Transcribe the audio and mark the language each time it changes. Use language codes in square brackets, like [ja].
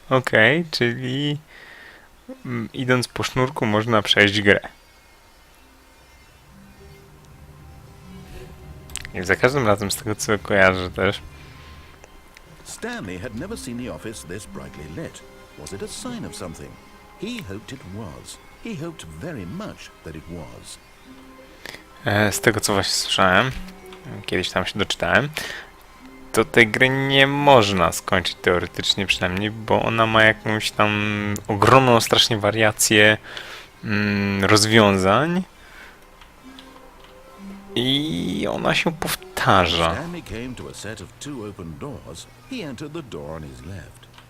[pl] Okej, czyli idąc po sznurku można przejść grę. I za każdym razem z tego co kojarzę też. [en] Stanley had never seen the office this brightly lit. Was it a sign of something? He hoped it was. He hoped very much that it was. [pl] Z tego co właśnie słyszałem, kiedyś tam się doczytałem, to tej gry nie można skończyć teoretycznie przynajmniej, bo ona ma jakąś tam ogromną strasznie wariację rozwiązań i ona się powtarza. [en] Stanley came to a set of two open doors. He entered the door on his left.